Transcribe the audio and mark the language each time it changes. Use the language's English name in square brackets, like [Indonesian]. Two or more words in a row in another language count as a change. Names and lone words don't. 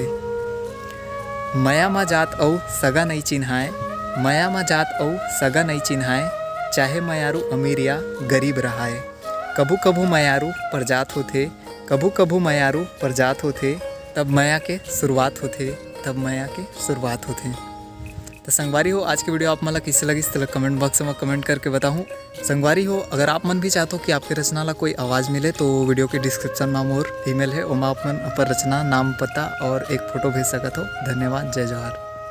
[Chhattisgarhi] माया मा जात औ सगा नहीं चिन्हाए, माया मा जात औ सगा नहीं चिन्हाए। चाहे मायारू अमीर या गरीब रहाए। कभू कभू मायारू परजात होथे, कभू कभू मायारू परजात होथे, तब माया के शुरुआत होथे, तब माया के शुरुआत होथे। तो संगवारी हो, आज की वीडियो आप मला किससे लगी तो [English] comment box [Chhattisgarhi] में कमेंट करके बताऊँ। संगवारी हो, अगर आप मन भी चाहते हो कि आपके रचना ला कोई आवाज़ मिले तो वीडियो के डिस्क्रिप्शन में मोर ईमेल है, वहाँ आप मन अपन रचना, नाम, पता और एक फ़ोटो भेज सकते हो। धन्यवाद। जय जोहार।